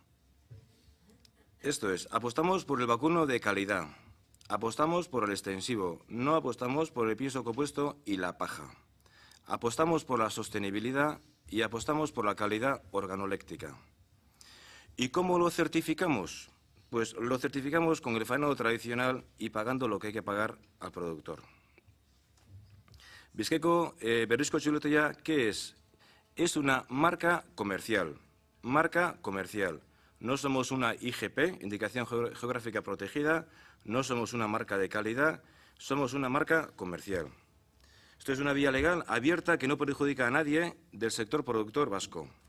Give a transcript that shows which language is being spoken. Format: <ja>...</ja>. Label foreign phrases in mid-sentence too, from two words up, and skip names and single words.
<es>Esto es, apostamos por el vacuno de calidad, apostamos por el extensivo, no apostamos por el pienso compuesto y la paja. Apostamos por la sostenibilidad y apostamos por la calidad organoléctrica. ¿Y cómo lo certificamos? Pues lo certificamos con el faenado tradicional y pagando lo que hay que pagar al productor. Bizkaiko Berrizko chuletoia, ¿qué es? Es una marca comercial. Marca comercial. No somos una IGP, Indicación Geográfica Protegida, no somos una marca de calidad, somos una marca comercial. Esto es una vía legal abierta que no perjudica a nadie del sector productor vasco.</es>